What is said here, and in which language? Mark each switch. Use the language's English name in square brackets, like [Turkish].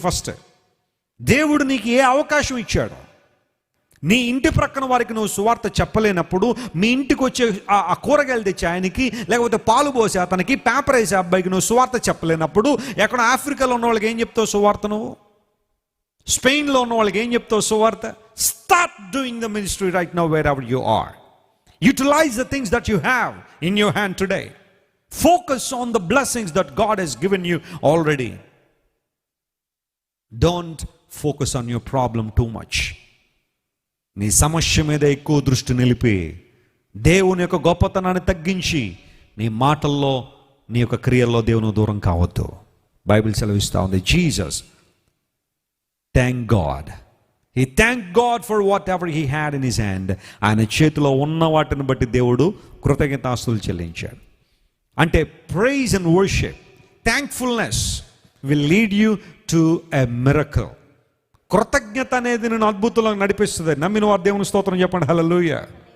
[Telugu] First దేవుడు నీకు ఏ అవకాశం ఇచ్చాడు. నీ ఇంటి ప్రక్కన వారికి నువ్వు సువార్త చెప్పలేనప్పుడు, మీ ఇంటికి వచ్చే ఆ కూరగాయలు తెచ్చి ఆయనకి, లేకపోతే పాలు పోసి అతనికి, పేపర్ వేసే అబ్బాయికి నువ్వు సువార్త చెప్పలేనప్పుడు, ఎక్కడ ఆఫ్రికాలో ఉన్న వాళ్ళకి ఏం చెప్తావు సువార్త? నువ్వు స్పెయిన్లో ఉన్న వాళ్ళకి ఏం చెప్తావు సువార్త? [English] Start doing the ministry right now wherever you are. Utilize the things that you have in your hand today. Focus on the blessings that God has given you already. Don't focus on your problem too much. [Telugu] నీ సమస్య మీద ఎక్కువ దృష్టి నిలిపి దేవుని యొక్క గొప్పతనాన్ని తగ్గించి నీ మాటల్లో, నీ యొక్క క్రియల్లో దేవుని దూరం కావద్దు. బైబిల్ సెలవిస్తా ఉంది, [English] Jesus thank God. He thanked God for whatever he had in his hand. [Telugu] ఆయన చేతిలో ఉన్న వాటిని బట్టి దేవుడు కృతజ్ఞతాస్తుతులు చెల్లించాడు. [English] అంటే praise and worship, thankfulness will lead you to a miracle. [Telugu] కృతజ్ఞత అనేది నేను అద్భుతంగా నడిపిస్తుంది. నమ్మిన వారు దేవుని స్తోత్రం చెప్పండి, హల్లెలూయా.